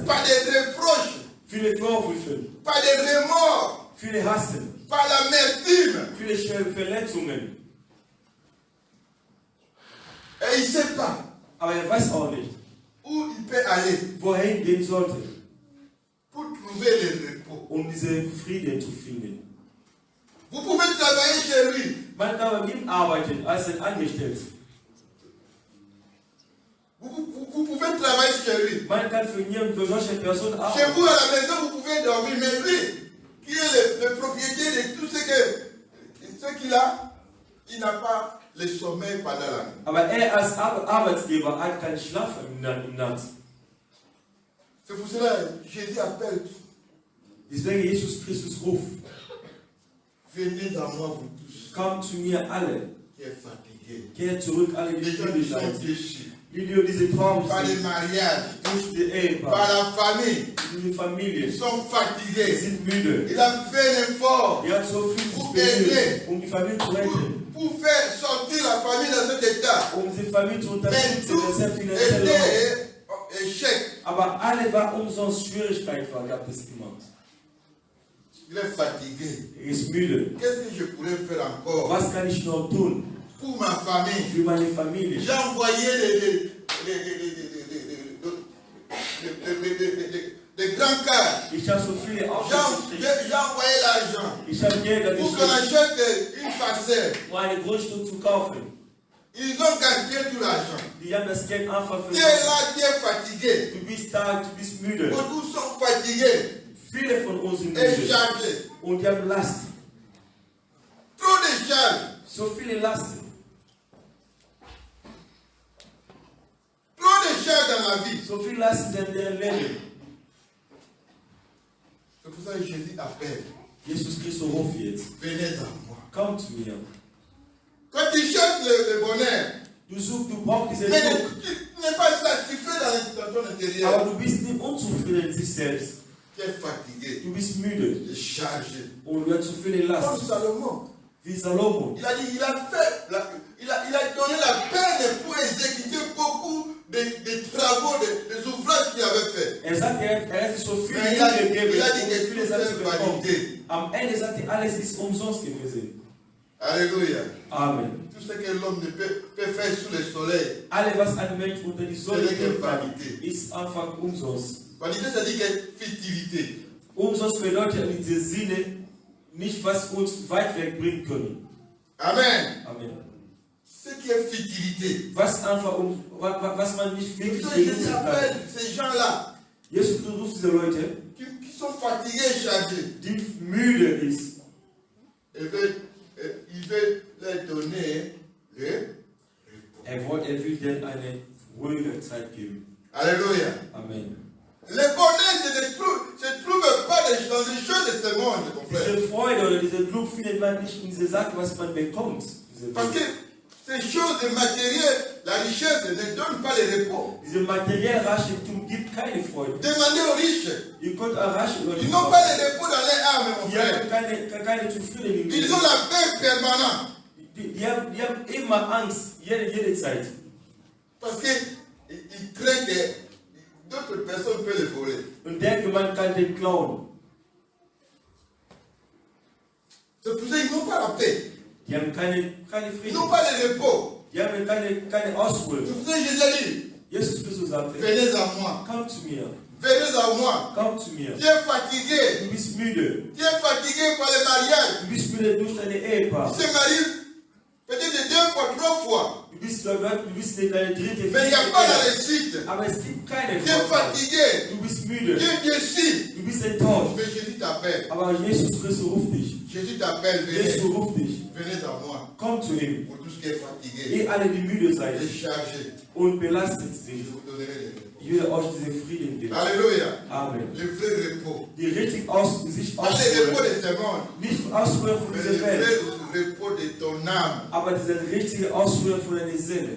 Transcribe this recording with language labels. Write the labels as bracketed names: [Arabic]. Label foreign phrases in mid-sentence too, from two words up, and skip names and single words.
[French] par des reproches, [German] viele Vorwürfe, [French] par des remords, [German] viele Hassen, [French] par l'amertume. [German] viele Verletzungen. [French] Et il ne sait pas [German] Aber er weiß auch nicht, [French] où il peut aller [German] wohin gehen sollte, [French] pour trouver le repos. [German] diesen Frieden zu finden. [French] Vous pouvez travailler chez lui. [German] Man kann mit ihm arbeiten als ein Angestellter. [French] Vous pouvez travailler chez lui. [German] Man kann für solche Personen [French] Chez [German] arbeiten. [French] vous à la maison, vous pouvez dormir. Mais lui, qui est le propriétaire de tout ce qu'il a, il n'a pas le sommeil pendant la nuit. [German] Aber er als Arbeitgeber hat keinen Schlaf im Nacht. [French] C'est pour cela que Jésus appelle. [German] Deswegen Jesus Christus ruft, [French] Venez à moi, vous tous, [German] kommt zu mir alle, [French] qui êtes fatigués. [German] kehrt zurück, alle die [French] Les gens qui [German] müde [French] sont [German] seid, [French] déchus [German] die diese traurig [French] par les [German] sind, [French] mariages, [German] durch die [French] par [German] Ehepaar, [French] la famille. [German] die Familie, [French] Ils sont [German] die [French] fatigués. [German] sind müde. [French] Il a fait un effort [German] Er hat so viel [French] Pour [German] bemüht, [French] aider. [German] die Familie zu retten, [French] pour faire sortir la famille dans cet état. [German] die Familie zu [French] Mais [German] unterstützen, [French] tout [German] dass er finanziell läuft. [French] était échec. [German] Aber alle war umsonst Schwierigkeit gab es immer. [French] Il est fatigué. [German] Ist müde. [French] Qu'est-ce que je pourrais faire encore [German] Was kann ich noch tun? [French] pour ma famille? [German] Für meine Familie. [French] J'ai envoyé des grands cars. [German] Ich habe so viele Autos [French] J'ai envoyé l'argent [German] Ich habe Gelder [French] pour qu'on [German] geschickt, [French] achète une parcelle. [German] um ein Grundstück zu kaufen. [French] Ils ont gardé tout l'argent. [German] Die haben das Geld einfach [French] Tu es là, [German] verloren. [French] tu es fatigué. [German] Du bist da, du bist müde. [French] Beaucoup sont fatigués [German] Viele von uns sind [French] et [German] müde. [French] chargés. [German] Und die haben Last. [French] Trop de charges. [German] So viele Lasten. [French] Trop de charges dans la vie. [German] So viele Lasten in deren Leben. [French] C'est pour ça que Jésus appelle. [German] Jesus Christus ruft jetzt. [French] Venez à moi. [German] Komm zu mir. [French] Quand tu cherches le bonheur, [German] Du suchst, du brauchst diese [French] mais [German] Druck. [French] tu n'es pas satisfait dans ton intérieur. [German] Aber du bist nicht unzufrieden in sich selbst. [French] Tu es fatigué, [German] Du bist müde. [French] tu es chargé. [German] Und du hast zu viele [French] Comme [German] Lasten. Salomon. Wie Salomo. [French] Il a dit, il a donné la peine pour exécuter beaucoup de travaux, des ouvrages qu'il avait fait. [German] Er sagt, er hat sich so viel [French] Mais [German] Mühe gegeben, [French] il a dit [German] um [French] que [German] viele [French] tout [German] Sachen [French] est [German] zu bekommen. [French] vanité. [German] Am Ende sagt er, alles ist umsonst gewesen. [French] Alléluia. [German] Amen. [French] Tout ce que l'homme ne peut faire sous le soleil. [German] Alles, was ein Mensch unter die Sonne [French] C'est [German] tun kann, [French] Vanité. [German] ist einfach umsonst. [French] Vanité, ça dit que futilité. [German] Umsonst bedeutet in diesem Sinne nicht, was uns weit weg bringen können. Amen. Amen. [French] Ce qui est futilité. [German] Was einfach was man nicht wirklich [French] Donc, je [German] benutzen [French] t'appelle [German] kann. [French] ces gens-là [German] Jesus ruft diese Leute, [French] qui sont fatigués et chargés. [German] die müde ist. [French] Il veut leur donner le repos. [German] Er will denen eine ruhige Zeit geben. [French] Alléluia. [German] Amen. [French] Le bonheur se trouve pas dans les choses de ce monde, mon frère. [German] Diese Freude oder dieser Glück findet man nicht in dieser Sache, was man bekommt. [French] Parce que ces choses de matériel, la richesse ne donne pas le repos. [German] Diese materielle Reichtum gibt keine Freude. [French] Demandez aux riches. [German] Ihr könnt erreichen, Leute. [French] Ils n'ont pas le repos dans leur âme, mon [German] Die [French] frère. [German] haben keine Zufriedenheit. [French] Ils ont la peur permanente. [German] Die haben immer Angst, jede Zeit. [French] Parce qu'ils craignent que d'autres personnes peuvent le voler. [German] Und denken, man kann den klauen. [French] C'est pour ça qu'ils n'ont pas la paix. [German] Die haben keine [French] Ils [German] Frieden. [French] n'ont pas le repos. [German] Die haben keine Ausruhe. [French] C'est pour ça que Jésus a dit, [German] Jesus Christus sagte, [French] venez à moi. [German] komm zu mir, [French] Venez à moi. [German] komm zu mir. [French] Tu es fatigué. [German] Du bist müde. [French] Tu es fatigué par le mariage. [German] Du bist müde durch deine Ehepaar. [French] Tu te maries peut-être 2 fois, 3 fois. [German] Du bist in deine dritte, [French] Mais il n'y a pas la réussite. [German] Aber es gibt keine [French] Tu es [German] Vorteile. [French] fatigué. [German] Du bist [French] Tu [German] müde. [French] es déçu. [German] Du bist enttäuscht. [French] Mais Jésus t'appelle. [German] Aber Jesus Christus ruft dich. [French] Jésus t'appelle. [German] Jesus [French] Venez. [German] ruft dich. [French] Venez à moi. [German] Komm zu ihm. [French] Pour tout ce qui est fatigué. [German] Ihr alle, die müde seid [French] Et chargé. [German] und belastet [French] Je [German] sind, [French] vous donnerai le repos. [German] ich will euch diesen Frieden geben. [French] Alléluia. [German] Amen. [French] Le vrai repos. [German] Die richtig sich [French] Pas le repos [German] ausruhen. [French] de ce monde. [German] Nicht Ausruhe von [French] Mais [German] dieser [French] le [German] Welt, [French] vrai repos de ton âme. [German] aber diese richtige Ausruhe von deiner Seele.